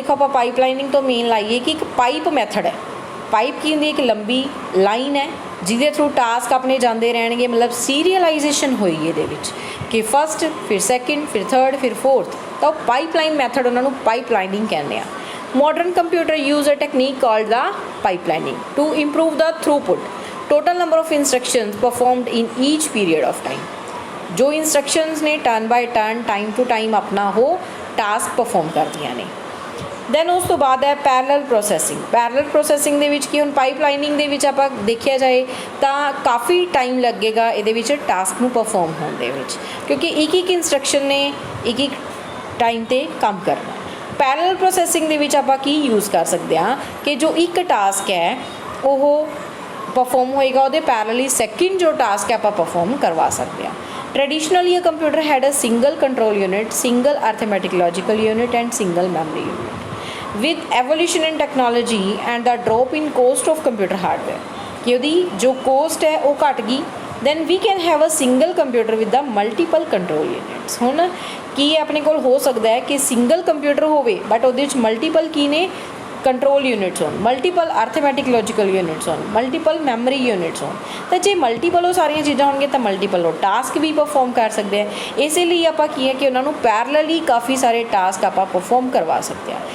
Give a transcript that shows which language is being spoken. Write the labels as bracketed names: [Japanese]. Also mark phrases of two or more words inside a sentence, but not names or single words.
[Punjabi] ਦੇਖੋ ਆਪਾਂ ਪਾਈਪਲਾਈਨਿੰਗ ਤੋਂ ਮੇਨ ਲਾਈਏ ਕਿ ਇੱਕ [English] pipe method [Punjabi] ਹੈ। ਪਾਈਪ ਕੀ ਹੁੰਦੀ? ਇੱਕ ਲੰਬੀ ਲਾਈਨ ਹੈ ਜਿਹਦੇ ਥਰੂ ਟਾਸਕ ਆਪਣੇ ਜਾਂਦੇ ਰਹਿਣਗੇ, ਮਤਲਬ ਸੀਰੀਅਲਾਈਜੇਸ਼ਨ ਹੋਏਗੀ ਇਹਦੇ ਵਿੱਚ ਕਿ ਫਸਟ ਫਿਰ ਸੈਕਿੰਡ ਫਿਰ ਥਰਡ ਫਿਰ ਫੋਰਥ, ਤਾਂ ਉਹ [English] pipeline method [Punjabi] ਉਹਨਾਂ ਨੂੰ ਪਾਈਪਲਾਈਨਿੰਗ ਕਹਿੰਦੇ ਆ। [English] Modern computer use a technique called the pipelining to improve the throughput, total number of instructions performed in each period of time। [Punjabi] जो instructions ने [English] turn by turn time to time [Punjabi] ਆਪਣਾ ਹੋ [English] task perform [Punjabi] ਕਰਦੀਆਂ ਨੇ। then ਉਸ ਤੋਂ ਬਾਅਦ ਹੈ [English] parallel processing। parallel processing [Punjabi] ਦੇ ਵਿੱਚ ਕੀ ਹੁਣ ਪਾਈਪਲਾਈਨਿੰਗ ਦੇ ਵਿੱਚ ਆਪਾਂ ਦੇਖਿਆ ਜਾਏ ਤਾਂ ਕਾਫੀ ਟਾਈਮ ਲੱਗੇਗਾ ਇਹਦੇ ਵਿੱਚ ਟਾਸਕ ਨੂੰ ਪਰਫੋਰਮ ਹੋਣ ਦੇ ਵਿੱਚ ਕਿਉਂਕਿ ਇੱਕ ਇੱਕ ਇੰਸਟਰਕਸ਼ਨ ਨੇ ਇੱਕ ਇੱਕ ਟਾਈਮ 'ਤੇ ਕੰਮ ਕਰਨਾ। [English] parallel processing [Punjabi] ਦੇ ਵਿੱਚ ਆਪਾਂ ਕੀ ਯੂਜ਼ ਕਰ ਸਕਦੇ ਹਾਂ ਕਿ ਜੋ ਇੱਕ ਟਾਸਕ ਹੈ ਉਹ ਪਰਫੋਰਮ ਹੋਏਗਾ ਉਹਦੇ ਪੈਰਲਲੀ ਸੈਕਿੰਡ ਜੋ ਟਾਸਕ ਹੈ ਆਪਾਂ ਪਰਫੋਰਮ ਕਰਵਾ ਸਕਦੇ ਹਾਂ। [English] Traditionally a computer had a single control unit, single arithmetic logical unit and single memory unit. With evolution in technology and the drop in cost of computer hardware [Punjabi] ਕਿ ਉਹਦੀ ਜੋ ਕੋਸਟ ਹੈ ਉਹ ਘੱਟ ਗਈ [English] then we can have a single computer with the multiple control units। [Punjabi] ਹੁਣ ਕੀ ਆਪਣੇ ਕੋਲ ਹੋ ਸਕਦਾ ਹੈ ਕਿ [English] single computer [Punjabi] ਹੋਵੇ ਬਟ ਉਹਦੇ ਵਿੱਚ ਮਲਟੀਪਲ ਕੀ ਨੇ [English] control units [Punjabi] ਹੋਣ, [English] multiple arithmetic logical units [Punjabi] ਹੋਣ, [English] multiple memory units [Punjabi] ਹੋਣ। ਤਾਂ ਜੇ ਮਲਟੀਪਲ ਉਹ ਸਾਰੀਆਂ ਚੀਜ਼ਾਂ ਹੋਣਗੀਆਂ ਤਾਂ ਮਲਟੀਪਲ ਉਹ ਟਾਸਕ ਵੀ ਪਰਫੋਰਮ ਕਰ ਸਕਦੇ ਆ। ਇਸੇ ਲਈ ਆਪਾਂ ਕੀ ਹੈ ਕਿ ਉਹਨਾਂ ਨੂੰ ਪੈਰਲਲੀ ਕਾਫੀ ਸਾਰੇ ਟਾਸਕ ਆਪਾਂ ਪਰਫੋਰਮ ਕਰਵਾ ਸਕਦੇ ਹਾਂ।